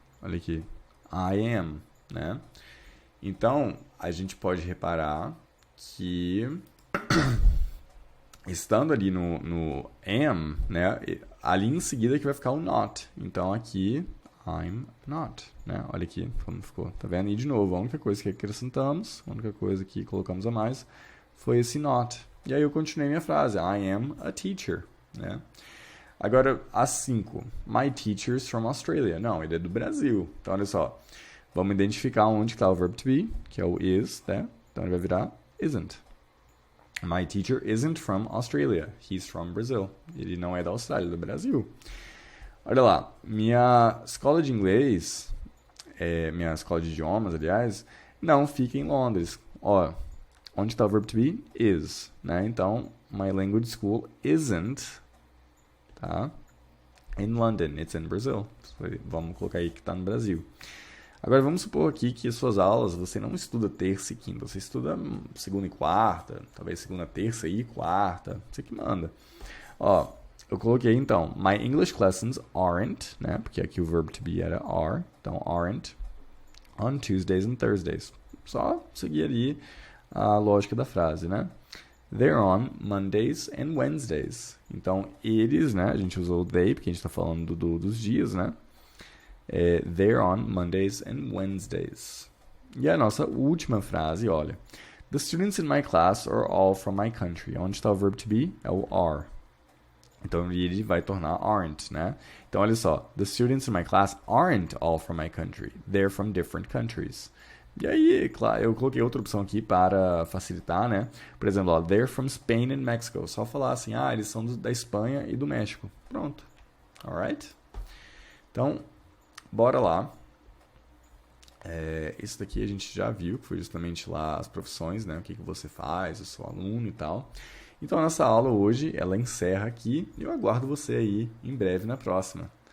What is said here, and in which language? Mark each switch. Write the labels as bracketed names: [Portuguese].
[Portuguese] Olha aqui, I am, né? Então, a gente pode reparar que estando ali no am, né? Ali em seguida que vai ficar o not. Então, aqui, I'm not, né? Olha aqui como ficou, tá vendo? E de novo, a única coisa que acrescentamos, a única coisa que colocamos a mais foi esse not. E aí eu continuei minha frase, [English] I am a teacher, [Portuguese] né? Agora, a 5, [English] my teacher is from Australia. [Portuguese] Não, ele é do Brasil. Então, olha só, vamos identificar onde está o verb to be, que é o is, né? Então, ele vai virar isn't. [English] My teacher isn't from Australia. He's from Brazil. [Portuguese] Ele não é da Austrália, é do Brasil. Olha lá, minha escola de inglês, minha escola de idiomas, aliás, não fica em Londres. Ó, onde está o verb to be? Is, né? [English] Então, my language school isn't, tá? In London, it's in Brazil. [Portuguese] Vamos colocar aí que está no Brasil. Agora, vamos supor aqui que as suas aulas, você não estuda terça e quinta, você estuda segunda e quarta, talvez segunda, terça e quarta, você que manda. Ó, eu coloquei, então, [English] my English lessons aren't, [Portuguese] né? Porque aqui o verb to be era are, então aren't, [English] on Tuesdays and Thursdays. [Portuguese] Só seguir ali a lógica da frase, né? [English] They're on Mondays and Wednesdays. [Portuguese] Então, eles, né? A gente usou they, porque a gente está falando dos dias, né? [English] They're on Mondays and Wednesdays. [Portuguese] E a nossa última frase, olha. [English] The students in my class are all from my country. [Portuguese] Onde está o verb to be? É o are. Então, ele vai tornar aren't, né? Então, olha só. [English] The students in my class aren't all from my country. They're from different countries. [Portuguese] E aí, claro, eu coloquei outra opção aqui para facilitar, né? Por exemplo, [English] ó, they're from Spain and Mexico. [Portuguese] Só falar assim, eles são da Espanha e do México. Pronto. Alright? Então, bora lá. Isso daqui a gente já viu, que foi justamente lá as profissões, né? O que você faz, eu sou aluno e tal. Então, a nossa aula hoje, ela encerra aqui e eu aguardo você aí em breve na próxima.